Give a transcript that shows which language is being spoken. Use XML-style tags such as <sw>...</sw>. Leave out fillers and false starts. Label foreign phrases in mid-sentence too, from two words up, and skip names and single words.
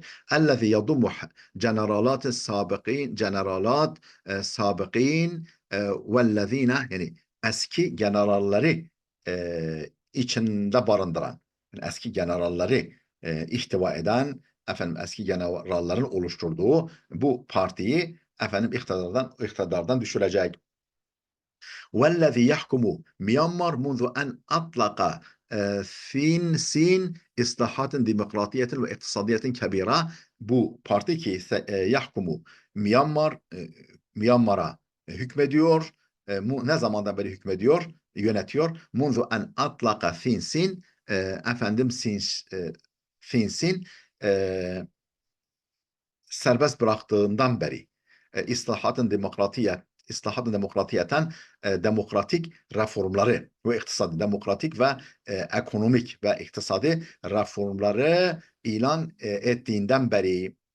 <ar>الذي يضم جنرالات سابقين والذين,</ar> <tr>yani eski generalleri içinde barındıran, yani eski generalleri ihtiva eden, efendim eski generallerin oluşturduğu bu partiyi efendim iktidardan düşürecek.</tr> <ar>والذي يحكم ميانمار منذ أن أطلق Fin Sin إصلاحات ديمقراطية واقتصادية كبيرة,</ar> <tr>bu parti ki</tr> <ar>yahkumu</ar> <tr>Myanmar'a hükmediyor. Ne zamandan beri hükmediyor, yönetiyor.</tr> <ar>منذ أن أطلق</ar> <tr>Fin Sin, efendim Fin Sin serbest bıraktığından beri</tr> <ar>إصلاحات ديمقراطية</ar> <tr>demokratik reformları ve iktisadi, demokratik ve ekonomik ve iktisadi reformları ilan ettiğinden beri</tr>